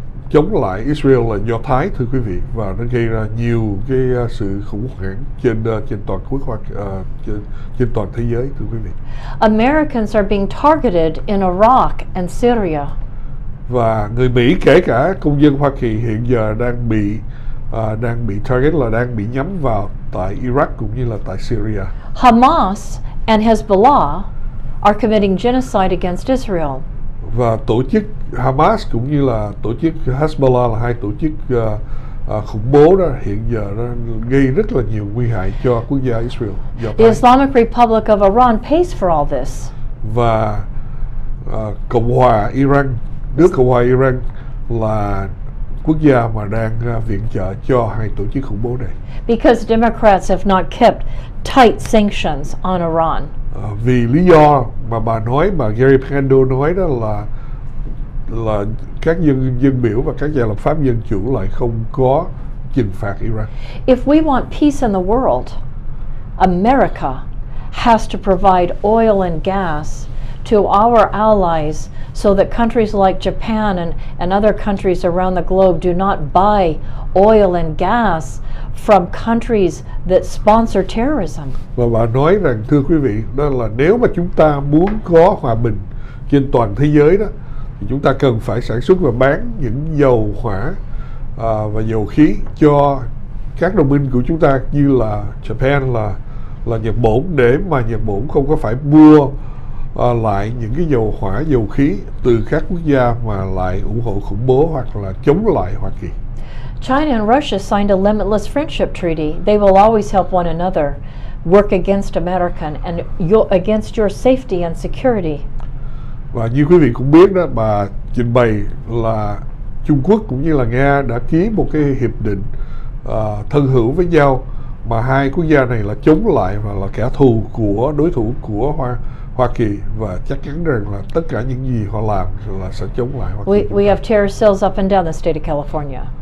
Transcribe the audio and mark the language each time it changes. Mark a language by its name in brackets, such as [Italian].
[Vietnamese] chống lại Israel là Do Thái, thưa quý vị, và nó gây ra nhiều cái sự khủng hoảng trên toàn quốc trên toàn thế giới, thưa quý vị. [English] Americans are being targeted in Iraq and Syria. [Vietnamese] Và người Mỹ, kể cả công dân Hoa Kỳ, hiện giờ đang bị target, là đang bị nhắm vào tại Iraq cũng như là tại Syria. [English] Hamas and Hezbollah are committing genocide against Israel. [Vietnamese] Và tổ chức Hamas cũng như là tổ chức Hezbollah là hai tổ chức khủng bố đó, hiện giờ nó gây rất là nhiều nguy hại cho quốc gia Israel. [English] The Islamic Republic of Iran pays for all this. [Vietnamese] Và Cộng hòa Iran, nước Cộng hòa Iran là quốc gia mà đang viện trợ cho hai tổ chức khủng bố này. [English] Because Democrats have not kept tight sanctions on Iran. [Vietnamese] Vì lý do mà bà nói, mà Gary Pandol nói đó là các dân biểu và các nhà lập pháp dân chủ lại không có trừng phạt Iran. [English] If we want peace in the world, America has to provide oil and gas to our allies so that countries like Japan and other countries around the globe do not buy oil and gas from countries that sponsor terrorism. [Vietnamese] Và bà nói rằng, thưa quý vị, đó là nếu mà chúng ta muốn có hòa bình trên toàn thế giới đó, thì chúng ta cần phải sản xuất và bán những dầu hỏa và dầu khí cho các đồng minh của chúng ta như là Japan, là Nhật Bản, để mà Nhật Bản không có phải mua lại những cái dầu hỏa, dầu khí từ các quốc gia mà lại ủng hộ khủng bố hoặc là chống lại Hoa Kỳ. [English] China and Russia signed a limitless friendship treaty. They will always help one another work against American and against your safety and security. [Vietnamese] Và như quý vị cũng biết đó, bà trình bày là Trung Quốc cũng như là Nga đã ký một cái hiệp định thân hữu với nhau, mà hai quốc gia này là chống lại và là kẻ thù của đối thủ của Hoa Kỳ, và chắc chắn rằng là tất cả những gì họ làm là sẽ chống lại Hoa Kỳ. [English] We have terror cells up and down the state of California.